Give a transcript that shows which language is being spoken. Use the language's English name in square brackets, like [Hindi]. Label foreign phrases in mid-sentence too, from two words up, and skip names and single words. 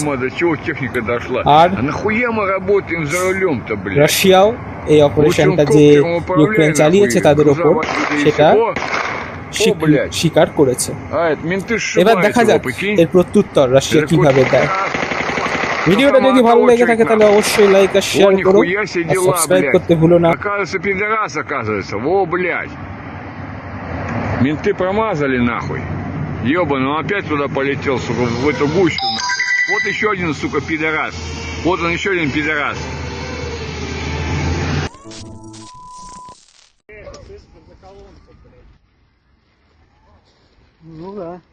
[Bangla] আর রাশিয়াও এই অপারেশনটা যে ইউক্রেন চালিয়েছে তাদের ওপর, সেটা স্বীকার করেছে। এবার দেখা যাক এর প্রত্যুত্তর রাশিয়া কিভাবে দেয়। ভিডিওটা যদি ভালো লেগে থাকে তাহলে অবশ্যই লাইক আর শেয়ার করো, আর সাবস্ক্রাইব করতে ভুলো না। [Russian] Оказывается, пидорас, оказывается. Во, блядь. Менты промазали нахуй. Ёбаный, он опять туда полетел, сука, в эту гущу нахуй. Вот еще один, сука, пидорас. Вот он, еще один пидорас. Ну да.